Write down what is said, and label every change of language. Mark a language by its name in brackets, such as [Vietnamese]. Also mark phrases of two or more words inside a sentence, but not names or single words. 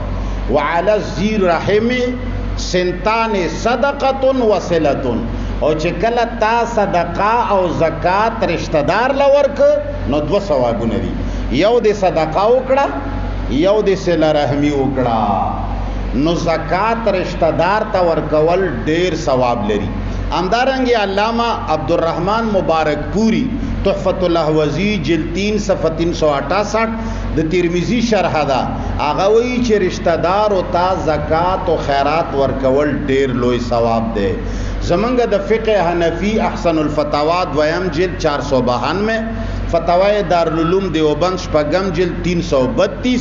[Arabic] وعلى ذی رحم سنتان صدقۃ وصلۃ، [Pashto] او چې کله تا صدقه او زکات رشتہ دار لور ک نو 2 ثوابونه دي. یو د صدقه وکړه، یو د صله رحمی وکړه. نو زکات رشتہ دار ته ورکول ډیر ثواب لري. همدارنګه علامہ عبدالرحمن مبارک پوری تحفۃ الاحوزی جلد 3 صفحہ 368 د ترمذی شرح ده. هغه وی چې رشتہ دار او تا زکات او خیرات ورکول ډیر لوی ثواب دی. زمونږ د فقه حنفی احسن الفتاوا دویم جلد 492، فتاوی دارالعلوم دیوبند شپږم جلد 332.